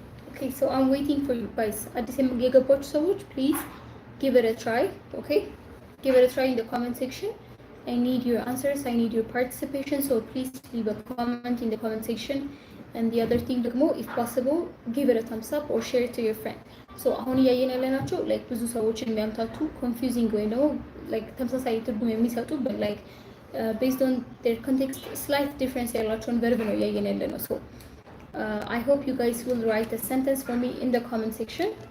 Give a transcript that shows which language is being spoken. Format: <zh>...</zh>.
<en>Okay, so I'm waiting for you guys. At the same gigabyte</en> <am>ሰዎች,</am> <en>please give it a try. Okay, give it a try in the comment section. I need your answers, I need your participation, so please leave a comment in the comment section. And the other thing</en> <am>ደግሞ,</am> <en>if possible, give it a thumbs up or share it to your friend.</en> <am>So አሁን እያየን ያለናቸው like ብዙ ሰዎችን የሚያምታቱ</am> <en>confusing</en> <am>ወይ ደግሞ like ተመሳሳይ ትርጉም የሚሰጡ</am> <en>but like based on their context slight difference</en> <am>ያላቸውን</am> <en>verb</en> <am>ነው እያየን ያለነው.</am> <en>So I hope you guys will write a sentence for me in the comment section.</en>